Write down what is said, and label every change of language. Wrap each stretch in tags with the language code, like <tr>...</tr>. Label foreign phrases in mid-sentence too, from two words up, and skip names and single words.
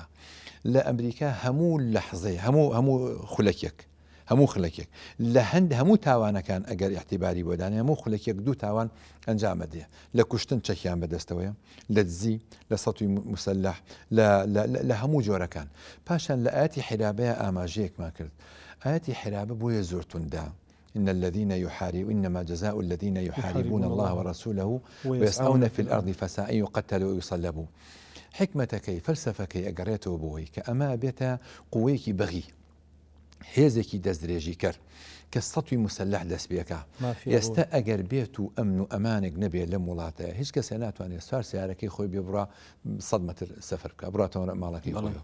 <ckb>لە ئەمریکا هەموو لەحزەی هەموو خولەکێک هەموو خلەکێک لە هەموو تاوانەکان ئەگەر احتیباری بۆدانێ هەموو خولەکێک دوو تاوان ئەنجامەدێ لە کوشتن چەکیان بەدەستەوەیە لە دزی لە</ckb> <ar>سەتوی مسلح</ar> <ckb>لە هەموو جۆرەکان. پاشان لە ئاەتی حرابەیە ئاماژەیەکمان کرد. ئاەتی حرابە بۆیە زۆر توندا</ckb> <ar>إن الذين يحاربون إنما جزاء الذين يحاربون الله ورسوله ويسعون في الأرض فساء يقتلوا ويصلبوا.</ar> <ckb>حکمەتەکەی فەلسەفەکەی ئەگەڕێتەوە بۆی کە ئەمە بێتە قووەیەکی بەغی هێزێکی دەستدرێژی کرد کە</ckb> <ar>سەتوی مسلح</ar> <ckb>دەست پێکە. ئێستا ئەگەر بێت و ئەمن و ئەمانێک نەبێت لە وڵاتەیە هیچ کەسێ ناتوانێت سوار سیارەکەی خۆی بێ بڕا 100 متر سەفەر بکە بڕاتەوە ماڵەکەی خۆیەوە.</ckb>